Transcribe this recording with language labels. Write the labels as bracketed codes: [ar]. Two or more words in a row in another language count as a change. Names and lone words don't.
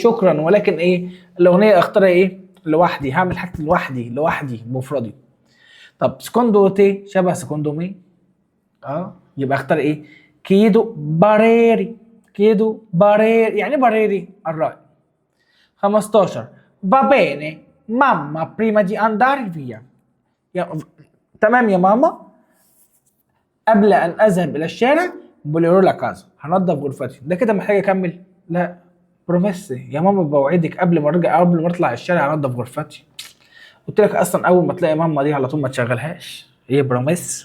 [ar] ولكن ايه الاغنيه اختارها ايه؟ لوحدي، هعمل حاجتي لوحدي بمفردي. طب [it] secondo te [ar] شبه [it] secondo me, [ar] يبقى اختار ايه؟ [it] chiedo parere, chiedo parere [ar] يعني باريري الرأي. [it] 15 va bene mamma prima di andare via. [ar] تمام يا ماما، قبل ان اذهب الى الشارع [it] pulire la casa, [ar] هنضف غرفتي. ده كده محتاج اكمل؟ لا، بروميسي يا ماما، بوعدك قبل ما ارجع، قبل ما اطلع الشارع هنضف غرفتي. قلت لك اصلا اول ما تلاقي ماما دي على طول ما تشغلهاش، هي بروميس.